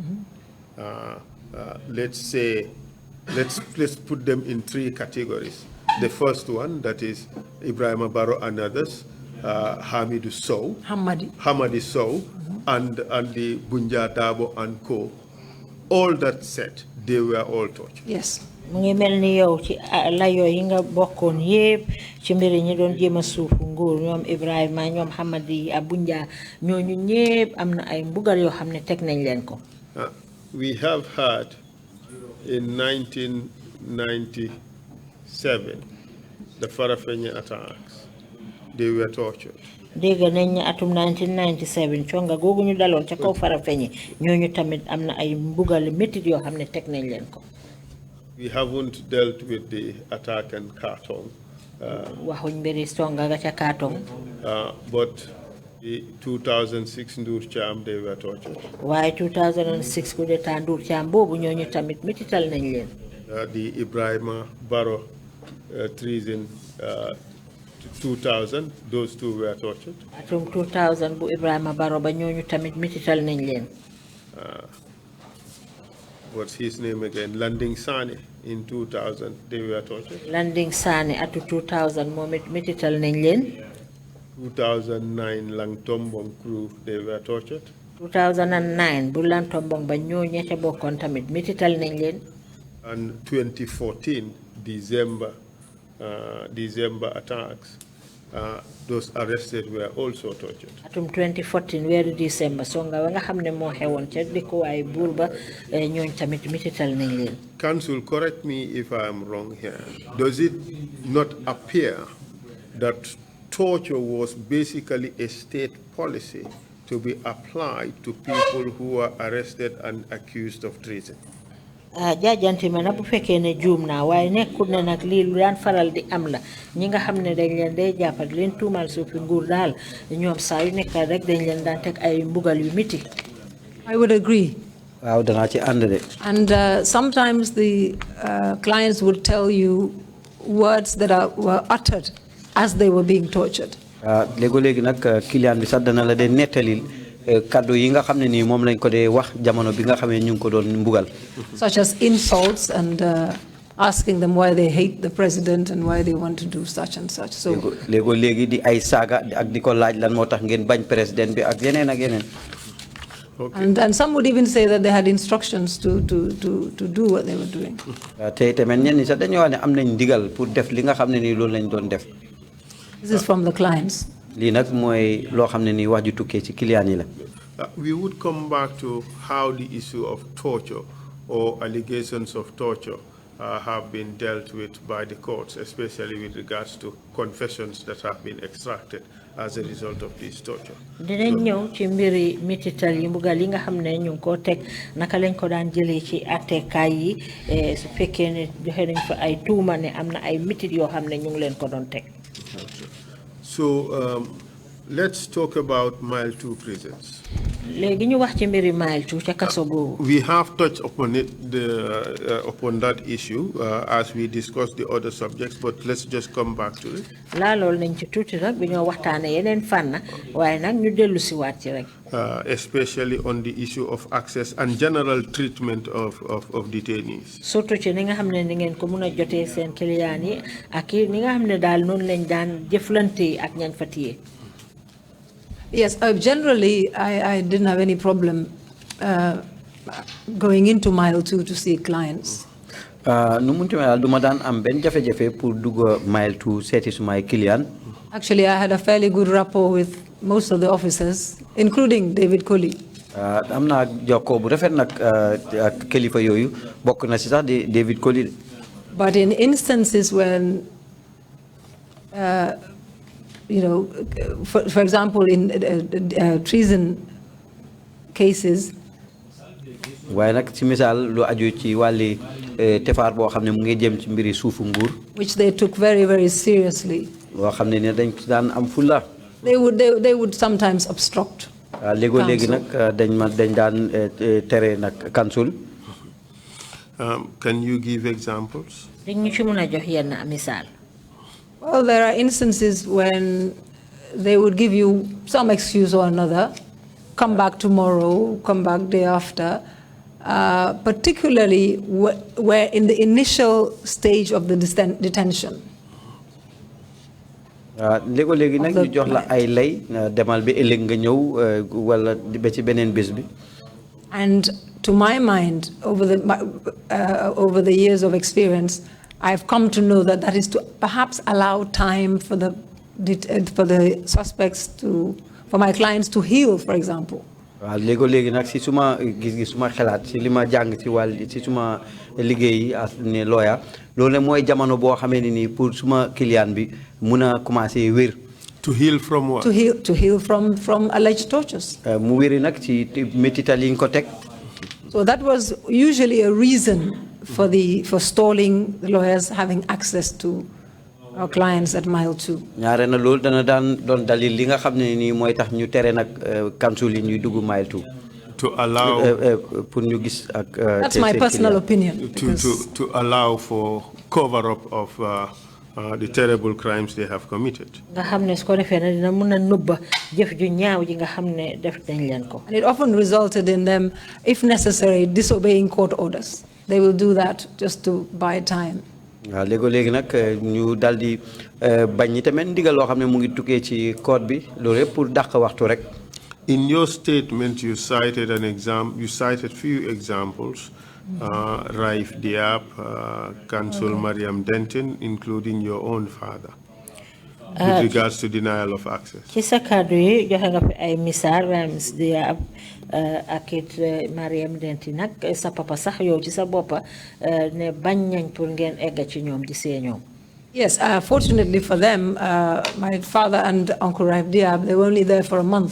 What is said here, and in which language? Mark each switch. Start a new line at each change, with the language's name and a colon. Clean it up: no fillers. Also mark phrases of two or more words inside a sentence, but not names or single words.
English: Let's say, let's put them in three categories. The first one, that is Ibrahim Barrow and others, Hamidou Sow, Hamadi Sow, and the Bunja Dabo and Co. All that said, they were all tortured. Yes.
Wolof: mu ngi mel ni yow ci layoo yi nga bokkoon yépp ci mbiri ñi doon jéem a suufu nguur ñoom Ibrahima ñoom Hamadi Abunja ñooñu ñépp am na ay mbugal yoo xam ne teg nañ leen ko.
English: We have had in 1997 the Farafenni attacks. They were tortured.
Wolof: dégg nañ ne atum 1997 conga googu ñu daloon ca kaw Farafenni ñooñu tamit am na ay mbugal métit yoo xam ne teg nañ leen ko.
English: We haven't dealt with the attack in Kartong.
Wolof: waxuñ mbiri songa ga ca Kartong.
English: But the 2006 Ndur Cham, they were tortured.
Wolof: waaye 2006
French: coup d'état
Wolof: Ndur Cham boobu ñooñu tamit métital nañ leen.
English: The Ibrahima Barrow treason 2000, those two were tortured.
Wolof: atum 2000 bu Ibrahima Barrow ba ñooñu tamit métital nañ leen.
English: What's his name again? Landing Sani in 2000, they were tortured.
Wolof: Landing Sani atu 2000 moom it métital nañ leen.
English: 2009 Langtombong crew, they were tortured.
Wolof: 2009 bu Langtombong ba ñooñu ca bokkoon tamit métital nañ leen.
English: And 2014 December attacks, those arrested were also tortured.
Wolof: atum 2014 weeru December songa nga xam ne moo xewoon ca dëkkuwaay buur ba ñooñ tamit métital nañ leen.
English: Counsel, correct me if I am wrong here. Does it not appear that torture was basically a state policy to be applied to people who were arrested and accused of treason?
Wolof: jaajanti ma na bu fekkee ne juum naa waaye nekkul ne nag lii lu daan faral di am la ñi nga xam ne dañ leen day jàppat leen tuumal suufi nguur daal ñoom saa yu nekk rek dañ leen daan teg ay mbugal yu miti.
English: I would agree.
Wolof: waaw danaa ci ànd de.
English: And sometimes the clients would tell you words that were uttered as they were being tortured.
Wolof: léegi nag client bi sax dana la de nettalil kaddu yi nga xam ne nii moom lañ ko dee wax jamono bi nga xamee ñu ngi ko doon mbugal.
English: Such as insults and asking them why they hate the president and why they want to do such and such. So
Wolof: léegi di ay saaga ak di ko laaj lan moo tax ngeen bañ président bi ak yeneen ak yeneen.
English: And some would even say that they had instructions to do what they were doing.
Wolof: te tamit ñenn ñi sax dañoo wax ne am nañ ndigal pour def li nga xam ne nii loolu lañ doon def.
English: This is from the clients.
Wolof: lii nag mooy loo xam ne nii wax ju tukkee ci client yi la.
English: We would come back to how the issue of torture or allegations of torture have been dealt with by the courts, especially with regards to confessions that have been extracted as a result of this torture.
Wolof: Dinañ ñëw ci mbiri mitital yi mbugal yi nga xam ne ñu ngi ko teg naka lañ ko daan jëlee ci attekaay yi su fekkee ne joxe nañ fa ay tuuma ne am na ay mitit yoo xam ne ñu ngi leen ko doon teg.
English: So let's talk about Mile 2 prisons.
Wolof: léegi ñu wax ci mbiri Mile 2 ca kaso boobu.
English: We have touched upon it, upon that issue as we discussed the other subjects, but let's just come back to it.
Wolof: laalool nañ ci tuuti rek bi ñoo waxtaane yeneen fànn waaye nag ñu dellu si waat ci rek.
English: Especially on the issue of access and general treatment of detainees.
Wolof: surtout ci ni nga xam ne ni ngeen ko mun a jotee seen client yi ak ni nga xam ne daal noonu lañ daan jëflante ak ñañ fa téye.
English: Yes, generally, I didn't have any problem going into Mile 2 to see clients.
Wolof: nu munti mel du ma daan am benn jafe-jafe pour dugg Mile 2 seeti sumay client.
English: Actually, I had a fairly good rapport with most of the officers, including David Colley.
Wolof: am naa jokkoo bu rafet nag ak kilifa yooyu bokk na si sax di David Colley.
English: But in instances when you know, for example, in treason cases,
Wolof: waaye nag ci misaal lu aju ci wàlli tefaar boo xam ne mu ngi jëm ci mbiri suufu nguur.
English: which they took very, very seriously.
Wolof: loo xam ne ne dañ daan am fulla.
English: They would sometimes obstruct.
Wolof: léegi nag dañ daan tere nag council.
English: Can you give examples?
Wolof: dañ ñu ci mun a jox yenn misaal.
English: Well, there are instances when they would give you some excuse or another, come back tomorrow, come back day after, particularly where in the initial stage of the detention.
Wolof: léegi nag ñu jox la ay lay demal bi ëllëg nga ñëw wala ba ci beneen bés bi.
English: And to my mind, over the years of experience, I've come to know that that is to perhaps allow time for the suspects for my clients to heal, for example.
Wolof: léegi nag si suma gis-gis suma xalaat si li ma jàng ci wàll si suma liggéey as ne lawyer loolu mooy jamono boo xamee ne nii pour suma client bi mun a commencé wér.
English: To heal from what? To heal from alleged tortures.
Wolof: mu wéri nag ci métital yi nga ko teg.
English: So that was usually a reason for stalling the lawyers having access to our clients at Mile 2.
Wolof: ñaare na loolu dana daan doon dalil li nga xam ne nii mooy tax ñu tere nag council yi ñuy dugg Mile 2.
English: To allow
Wolof: pour ñu gis ak.
English: That's my personal opinion. To allow for cover up of the terrible crimes they have committed.
Wolof: nga xam ne su ko defee na dina mun a nëbba jëf ju ñaaw ji nga xam ne def nañ leen ko.
English: And it often resulted in them, if necessary, disobeying court orders. They will do that just to buy time.
Wolof: waaw léegi nag ñu dal di bañ ñi tamit ndigal loo xam ne mu ngi tukkee ci code bi loolu yëpp pour dàq waxtu rek.
English: In your statement, you cited few examples, Raif Diab, Counsel Mariam Denton, including your own father, with regards to denial of access.
Wolof: ci sa kàddu yi joxe nga fi ay misaal Raif Diab ak it Mariam Denton nag sa papa sax yow ci sa boppa ne bañ nañ pour ngeen egg ci ñoom di see ñoom.
English: Yes, fortunately for them, my father and Uncle Raif Diab, they were only there for a month.